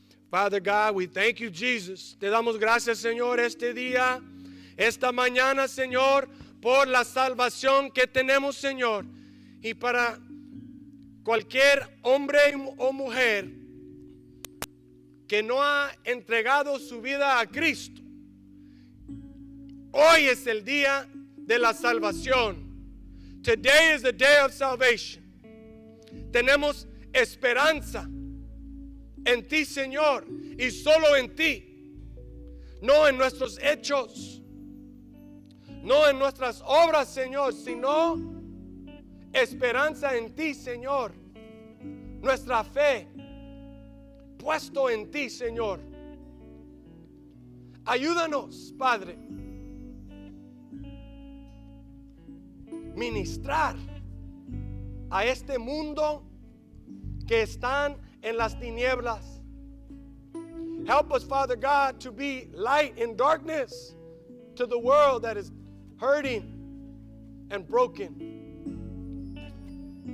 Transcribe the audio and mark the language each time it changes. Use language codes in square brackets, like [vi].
[en] Father God, we thank you, Jesus. [es] Te damos gracias, Señor, este día, esta mañana, Señor, por la salvación que tenemos, Señor. Y para cualquier hombre o mujer que no ha entregado su vida a Cristo, hoy es el día de la salvación. [en] Today is the day of salvation. [es] Tenemos esperanza en ti, Señor, y solo en ti, no en nuestros hechos, no en nuestras obras, Señor, sino esperanza en ti, Señor. Nuestra fe puesto en ti, Señor. Ayúdanos, Padre, ministrar a este mundo que están en las tinieblas. [en] Help us, Father God, to be light in darkness to the world that is hurting and broken.